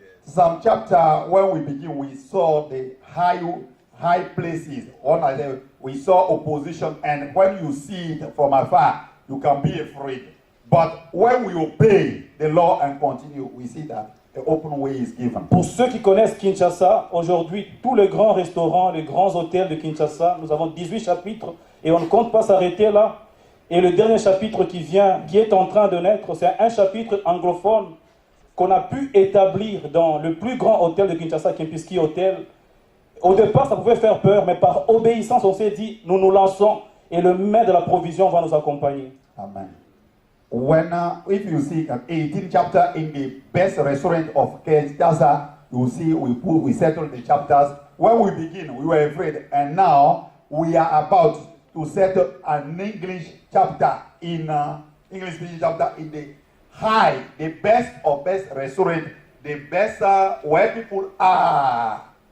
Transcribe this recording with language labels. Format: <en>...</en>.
<en>Some chapter, when we begin, we saw the high places. We saw opposition, and when you see it from afar, you can be afraid. But when we obey the law and continue, we see that the open way is given.</en> <fr>Pour ceux qui connaissent Kinshasa, aujourd'hui, tous les grands restaurants, les grands hôtels de Kinshasa, nous avons 18 chapitres et on ne compte pas s'arrêter là. Et le dernier chapitre qui est en train de naître, c'est un chapitre anglophone qu'on a pu établir dans le plus grand hôtel de Kinshasa, Kempinski Hotel. Au départ, ça pouvait faire peur, mais par obéissance, on s'est dit, nous nous lançons et le maître de la provision va nous accompagner. Amen.</fr> <en>If you see 18 chapter in the best restaurant of Kinshasa, you see we settled the chapters. When we begin, we were afraid, and now we are about to settle an English chapter in English speaking chapter in the best of best restaurant, the best where people are.</en>